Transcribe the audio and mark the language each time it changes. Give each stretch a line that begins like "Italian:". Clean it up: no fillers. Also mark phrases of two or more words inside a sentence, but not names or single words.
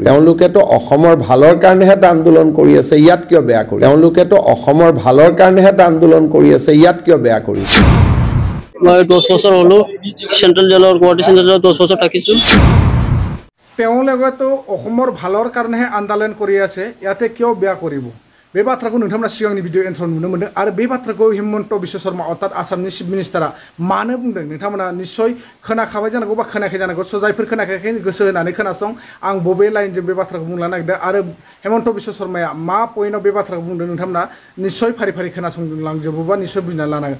Assamese: তেওঁলোকেতো অসমৰ ভালৰ কাৰণেহে এটা আন্দোলন কৰি আছে, ইয়াত কিয় বেয়া কৰি? তেওঁলোকেতো অসমৰ ভালৰ কাৰণেহে এটা আন্দোলন কৰি আছে, ইয়াত কিয় বেয়া কৰি? মই 10 বছৰ হলো চেন্ট্ৰেল জেলৰ গুৱাহাটী চেন্ট্ৰেল জেলত 10 বছৰ থাকিছো। তেওঁলোকেতো অসমৰ ভালৰ কাৰণেহে আন্দোলন কৰি আছে, ইয়াতে কিয় বেয়া কৰিব?
Bodo: बे बाथ्राखौ नोंथांमोना सिगांनि भिडिअ एन्साराव नुनो मोनदों आरो बे बाथ्राखौ हिमन्त बिश्व शर्मा अर्थात आसामनि चिफ मिनिस्टारा मानो बुंदों नोंथांमोना निश्चय खोनाखाबाय जानांगौ बा खोनायाखै जानांगौ। स' जायफोर खोनायाखै गोसो होनानै खोनासं, आं बबे लाइनजों बे बाथ्राखौ बुंलांनो नागिरदों आरो हेमन्त बिश्व शर्माया मा पइन्टआव बे बाथ्राखौ बुंदों नोंथांमोना निश्चय फारि फारि खोनासंलांजोबोबा निश्चय बुजिनानै लानांगोन।